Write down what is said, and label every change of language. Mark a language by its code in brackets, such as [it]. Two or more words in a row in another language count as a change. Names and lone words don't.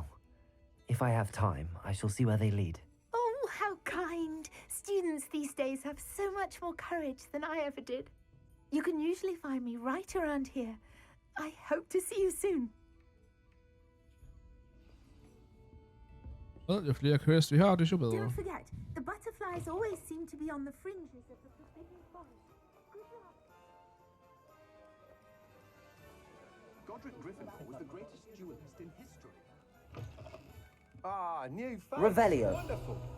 [en] If I have time, I shall see where they lead. Oh, how kind. Students these days have so much more courage than I ever did. You can usually find me right around here. I hope to see you soon. Well, [no] jo flere quests vi har, det er jo bedre. [en] Don't forget, the butterflies always seem to be on the fringes of the forbidden forest. Good luck. Godric Gryffindor was the greatest duelist in history. New face. Revelio. Wonderful.